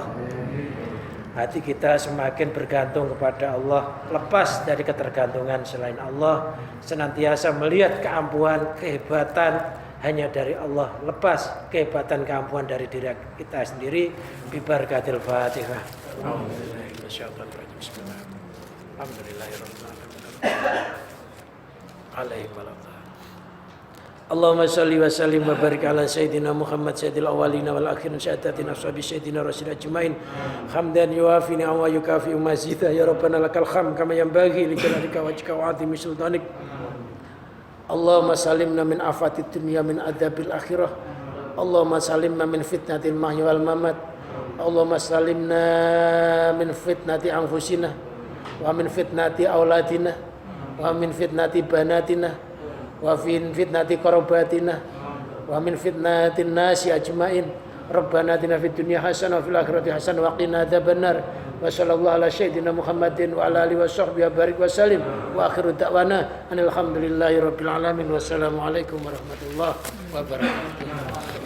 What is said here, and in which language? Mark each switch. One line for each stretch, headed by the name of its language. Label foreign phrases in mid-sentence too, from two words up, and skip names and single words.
Indonesian: Hati kita semakin bergantung kepada Allah, lepas dari ketergantungan selain Allah, senantiasa melihat keampuhan, kehebatan hanya dari Allah, lepas kehebatan keampuhan dari diri kita sendiri.
Arabic: ببركة الفاتحة. اللهم صل وسلم وبارك على سيدنا محمد سيد الأولين والآخرين شهادتين أصحاب سيدنا رسول أجمعين حمدا يوافي نعمه ويكافئ مزيده يا ربنا لك الحمد كما ينبغي لجلالك وجهك وعظيم سلطانك. اللهم سلمنا من آفات الدنيا من عذاب الآخرة. اللهم سلمنا من فتنة المحيا والممات. اللهم سلمنا من فتنة أنفسنا ومن فتنة أولادنا ومن فتنة بناتنا ومن فتنة قرابتنا ومن فتنة الناس أجمعين. ربنا آتنا في الدنيا حسنة وفي الآخرة حسنة وقنا عذاب النار. وصلى الله على سيدنا محمد وعلى آله وصحبه وبارك وسلم. وآخر دعوانا الحمد لله رب العالمين. والسلام عليكم ورحمة الله وبركاته.